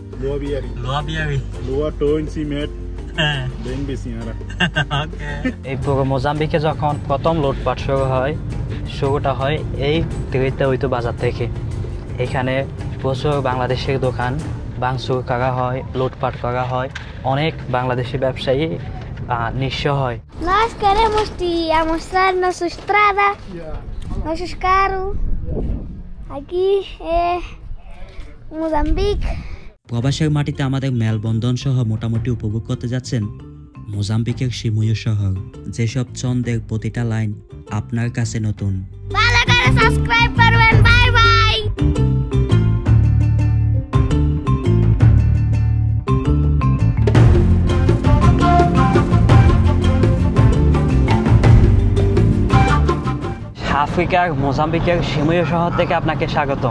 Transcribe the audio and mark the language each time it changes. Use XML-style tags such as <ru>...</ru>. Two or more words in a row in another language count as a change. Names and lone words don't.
<bn>এই পুরো মোজাম্বিকে যখন প্রথম লুটপাট শুরুটা হয় এই ঐতো বাজার থেকে। এখানে প্রচুর বাংলাদেশের দোকান ভাঙচুর করা হয়, লুটপাট করা হয়, অনেক বাংলাদেশি ব্যবসায়ী নিঃস্ব হয়।</bn> <pt>Nós queremos te mostrar nossa estrada, nossos carros. Aqui é Moçambique.</pt> <bn>প্রবাসের মাটিতে আমাদের মেলবন্ধন সহ মোটামুটি উপভোগ করতে যাচ্ছেন মোজাম্বিকের সিমুই শহর, যেসব ছন্দের প্রতিটা লাইন আপনার কাছে নতুন। ভালো করে সাবস্ক্রাইব করবেন। বাই বাই। আফ্রিকার মোজাম্বিকের সিমুই শহর থেকে আপনাকে স্বাগতম।</bn>